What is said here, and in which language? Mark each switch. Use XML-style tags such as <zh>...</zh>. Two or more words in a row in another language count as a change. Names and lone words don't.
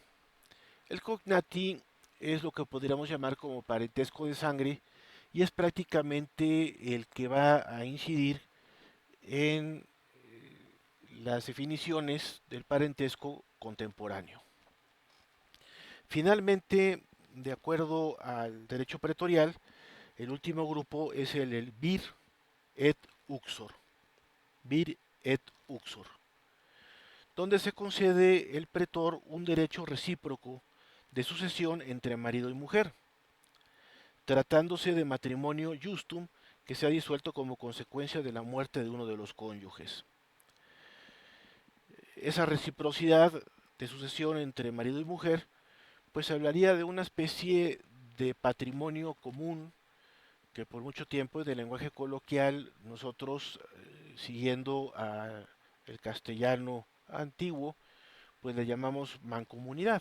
<es>El cognati es lo que podríamos llamar como parentesco de sangre y es prácticamente el que va a incidir en las definiciones del parentesco contemporáneo. Finalmente, de acuerdo al derecho pretorial, el último grupo es el</es> <la>vir et uxor. Vir et uxor,</la> <es>donde se concede el pretor un derecho recíproco de sucesión entre marido y mujer, tratándose de matrimonio justum que se ha disuelto como consecuencia de la muerte de uno de los cónyuges. Esa reciprocidad de sucesión entre marido y mujer, pues hablaría de una especie de patrimonio común que por mucho tiempo de lenguaje coloquial nosotros, siguiendo el castellano antiguo, pues le llamamos mancomunidad.</es>